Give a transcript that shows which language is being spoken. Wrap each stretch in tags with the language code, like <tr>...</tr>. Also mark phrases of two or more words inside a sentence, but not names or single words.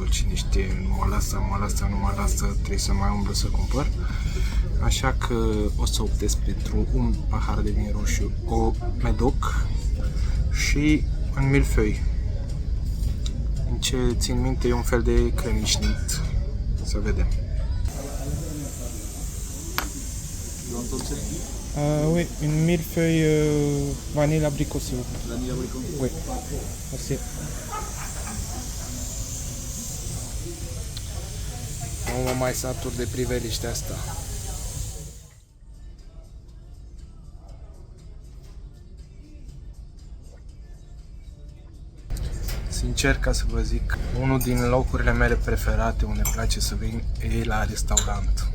<ro>Cine știe, nu mă lasă, trebuie să mai umblu să cumpăr. Așa că o să optez pentru un pahar de vin roșu, o medoc și un milföi. În ce țin minte e un fel de cremișnit. Să vedem.</ro> <fr>Oui, une millefeuille vanille abricot, s'il vous plaît. Vanille abricot? Oui. Merci.</fr> <ro>Nu mă mai satur de priveliștea asta. Sincer, ca să vă zic, unul din locurile mele preferate unde îmi place să vin e la restaurant.</ro>